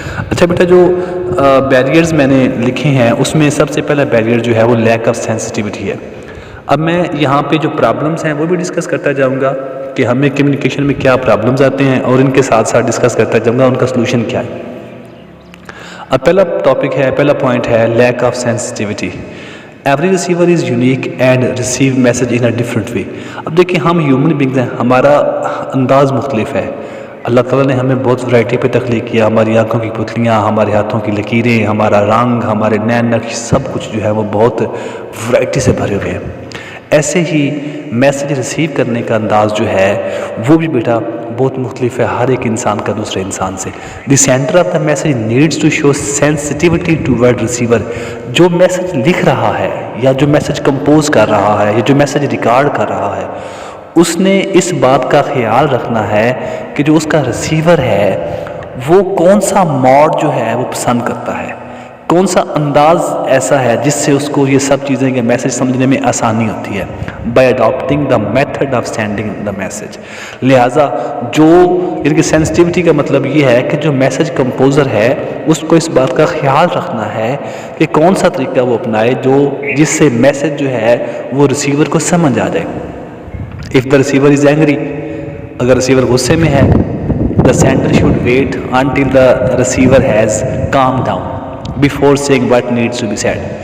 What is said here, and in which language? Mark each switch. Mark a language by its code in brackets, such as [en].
[ur] اچھا بیٹا، جو بیریئرز میں نے لکھے ہیں اس میں سب سے پہلا بیریئر جو ہے وہ لیک آف سینسٹیوٹی ہے. اب میں یہاں پہ جو پرابلمس ہیں وہ بھی ڈسکس کرتا جاؤں گا کہ ہمیں کمیونیکیشن میں کیا پرابلمز آتے ہیں، اور ان کے ساتھ ساتھ ڈسکس کرتا جاؤں گا ان کا سلوشن کیا ہے. اب پہلا پوائنٹ ہے lack of sensitivity. [en] Every receiver is unique and receive message in a different way. [ur] اب دیکھیں ہم ہیومن بینگز ہیں، ہمارا انداز مختلف ہے. اللہ تعالیٰ نے ہمیں بہت ورائٹی پہ تخلیق کیا. ہماری آنکھوں کی پتلیاں، ہمارے ہاتھوں کی لکیریں، ہمارا رنگ، ہمارے نین نقش، سب کچھ جو ہے وہ بہت ورائٹی سے بھرے ہوئے ہیں. ایسے ہی میسج ریسیو کرنے کا انداز جو ہے وہ بھی بیٹا بہت مختلف ہے ہر ایک انسان کا دوسرے انسان سے. [en] The centre of the message needs to show sensitivity toward receiver. [ur] جو میسج لکھ رہا ہے یا جو میسج کمپوز کر رہا ہے یا جو میسج ریکارڈ کر رہا ہے، اس نے اس بات کا خیال رکھنا ہے کہ جو اس کا ریسیور ہے وہ کون سا موڈ جو ہے وہ پسند کرتا ہے، کون سا انداز ایسا ہے جس سے اس کو یہ سب چیزیں یا میسج سمجھنے میں آسانی ہوتی ہے. [en] By adapting the method of sending the message. [ur] لہٰذا یعنی کہ سینسٹیوٹی کا مطلب یہ ہے کہ جو میسج کمپوزر ہے اس کو اس بات کا خیال رکھنا ہے کہ کون سا طریقہ وہ اپنائے جس سے میسج جو ہے وہ ریسیور کو سمجھ آ جائے. [en] if the receiver is angry, [ur] اگر ریسیور غصے میں ہے، [en] The sender should wait until the receiver has calm down before saying what needs to be said.